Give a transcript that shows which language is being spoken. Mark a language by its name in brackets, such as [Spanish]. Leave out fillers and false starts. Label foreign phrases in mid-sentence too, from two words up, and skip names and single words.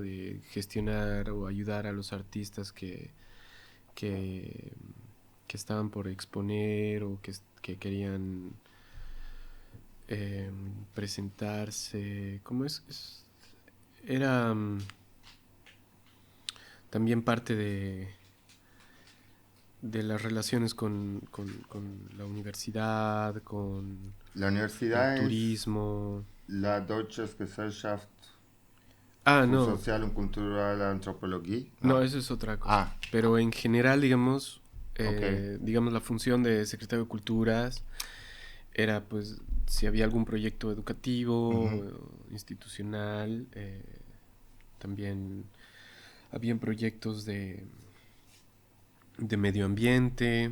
[Spanish] De gestionar o ayudar a los artistas que, que estaban por exponer o que querían presentarse. ¿Cómo es? Era también parte de las relaciones con la universidad, con La el universidad es turismo. la Deutsche Gesellschaft Ah, für no, Sozial und Kulturelle Anthropologie, no, ¿no? eso es otra cosa. Ah, Pero en general, ok. digamos la función de secretario de Culturas era, pues, si había algún proyecto educativo, Ujú. institucional, también habían proyectos de medio ambiente,